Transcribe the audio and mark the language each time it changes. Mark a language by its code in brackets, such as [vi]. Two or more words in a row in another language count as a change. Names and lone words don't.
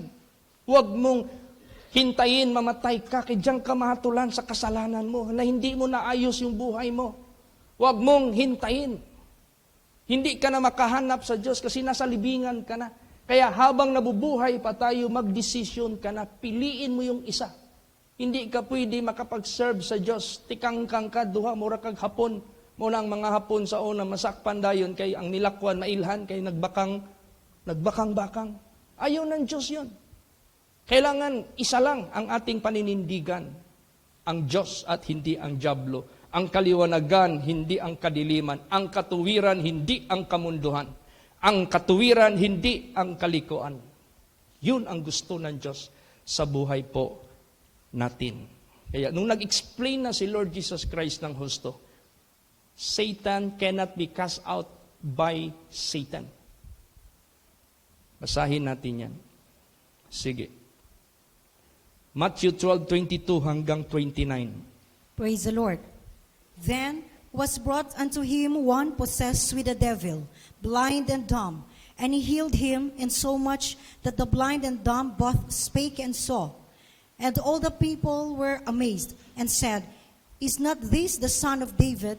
[tl] Huwag mong hintayin mamatay ka, kaya diyan ka mahatulan sa kasalanan mo, na hindi mo naayos yung buhay mo. Huwag mong hintayin. Hindi ka na makahanap sa Diyos kasi nasa libingan ka na. Kaya habang nabubuhay pa tayo, magdesisyon ka na, piliin mo yung isa. Hindi ka pwede makapag-serve sa Diyos. [hil] Tikangkang ka, duha, mura kag hapon. Muna ang mga hapon sa una, masakpan dayon, kay ang nilakwan, mailhan, kay nagbakang-bakang. [tl] Ayaw ng Diyos yun. Kailangan isa lang ang ating paninindigan. Ang Diyos at hindi ang dyablo. Ang kaliwanagan, hindi ang kadiliman. Ang katuwiran, hindi ang kamunduhan. Ang katuwiran, hindi ang kalikuan. Yun ang gusto ng Diyos sa buhay po natin. Kaya nung nag-explain na si Lord Jesus Christ ng husto, [en] Satan cannot be cast out by Satan. [tl] Basahin natin yan. Sige. Matthew 12:22 hanggang 29. [en] Praise the Lord. Then was brought unto him one possessed with a devil, blind and dumb, and he healed him insomuch that the blind and dumb both spake and saw. And all the people were amazed and said, Is not this the son of David?